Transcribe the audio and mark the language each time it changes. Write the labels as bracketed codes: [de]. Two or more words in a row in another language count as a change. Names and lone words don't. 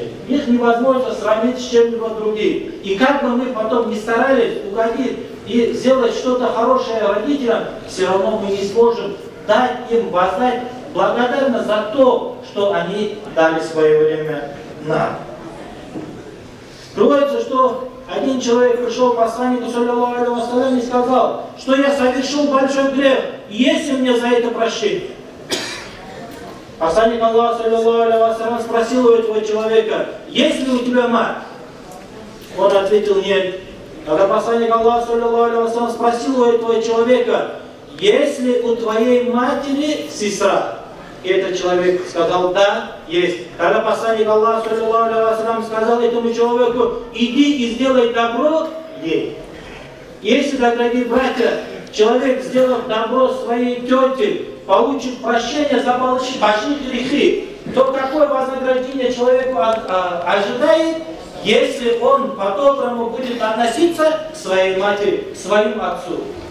[ru] Их невозможно сравнить с чем-либо другим. И как бы мы потом ни старались угодить и сделать что-то хорошее родителям, все равно мы не сможем дать им воздать благодарность за то, что они дали в свое время нам. Говорится, что один человек пришел к посланнику, [ar] صلى الله عليه وسلم, [ru] и сказал, что я совершил большой грех, и есть ли мне за это прощение? Посланник Аллаха, [ar] صلى الله عليه وسلم, [ru] спросил у этого человека, есть ли у тебя мать? Он ответил, нет. Когда посланник Аллаха, [ar] صلى الله عليه وسلم, [ru] спросил у этого человека, есть ли у твоей матери сестра? И этот человек сказал, да, есть. Когда посланник Аллаха, [ar] صلى الله عليه وسلم, [ru] сказал этому человеку, иди и сделай добро ей. Если, дорогие братья, человек, сделав добро своей тете, получит прощение за большие грехи, то какое вознаграждение человеку ожидает, если он по-доброму будет относиться к своей матери, к своему отцу?